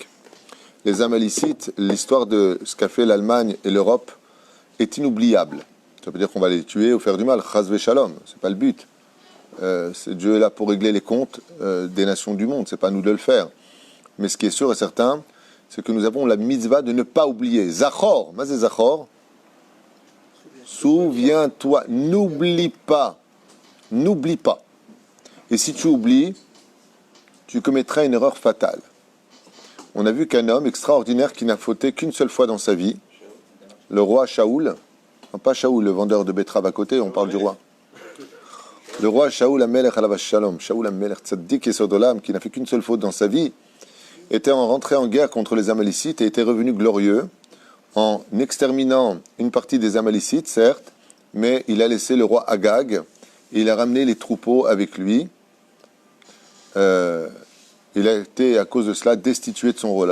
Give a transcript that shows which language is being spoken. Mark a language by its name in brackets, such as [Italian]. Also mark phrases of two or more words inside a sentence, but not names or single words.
[French] Les Amalécites, l'histoire de ce qu'a fait l'Allemagne et l'Europe est inoubliable. Ça veut dire qu'on va les tuer ou faire du mal. [Hebrew] חס ושלום, [French] c'est pas le but. Dieu est là pour régler les comptes des nations du monde. C'est pas à nous de le faire. Mais ce qui est sûr et certain, c'est que nous avons la mitzvah de ne pas oublier. [Hebrew] זכור, מה זה זכור. [French] Souviens-toi, n'oublie pas. N'oublie pas. Et si tu oublies, tu commettras une erreur fatale. On a vu qu'un homme extraordinaire qui n'a fauté qu'une seule fois dans sa vie, le roi Shaoul, non pas Shaoul, le vendeur de betteraves à côté, on parle du roi. Le roi [Hebrew] שאול המלך עליו השלום, שאול המלך צדיק יסוד עולם, [French] qui n'a fait qu'une seule faute dans sa vie, était rentré en guerre contre les Amalécites et était revenu glorieux en exterminant une partie des Amalécites, certes, mais il a laissé le roi Agag et il a ramené les troupeaux avec lui. Il a été, à cause de cela, destitué de son rôle.